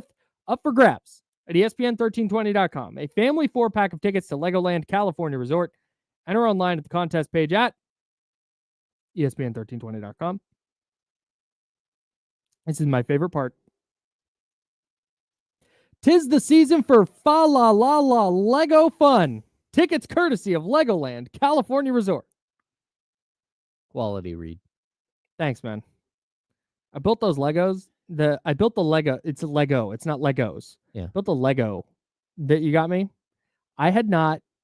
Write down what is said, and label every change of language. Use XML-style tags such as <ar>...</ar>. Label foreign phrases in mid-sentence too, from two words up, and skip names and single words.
<en>Up for grabs at ESPN1320.com. A family 4-pack of tickets to Legoland, California Resort. Enter online at the contest page at ESPN1320.com. This is my favorite part. 'Tis the season for fa-la-la-la Lego fun. Tickets courtesy of Legoland, California Resort. Quality read. Thanks, man. I built those Legos. I built the Lego. It's a Lego. It's not Legos. Yeah. I built the Lego that you got me. I had not.</en>